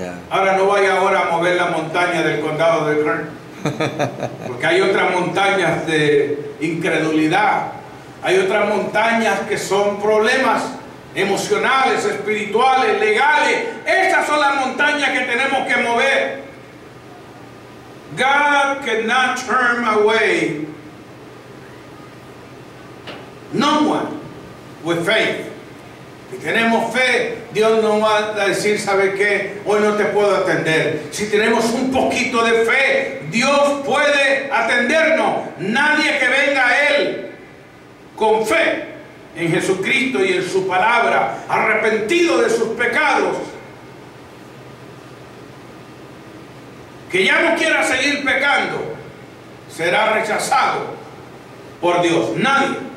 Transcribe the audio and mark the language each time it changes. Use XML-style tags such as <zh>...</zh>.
<es>Ahora no vaya ahora a mover la montaña del condado de Kern, porque hay otras montañas de incredulidad, hay otras montañas que son problemas emocionales, espirituales, legales. Esas son las montañas que tenemos que mover.</es> <en>God cannot turn away no one with faith.</en> <es>Si tenemos fe, Dios no va a decir, ¿sabe qué? Hoy no te puedo atender. Si tenemos un poquito de fe, Dios puede atendernos. Nadie que venga a Él con fe en Jesucristo y en su palabra, arrepentido de sus pecados, que ya no quiera seguir pecando, será rechazado por Dios. Nadie.</es>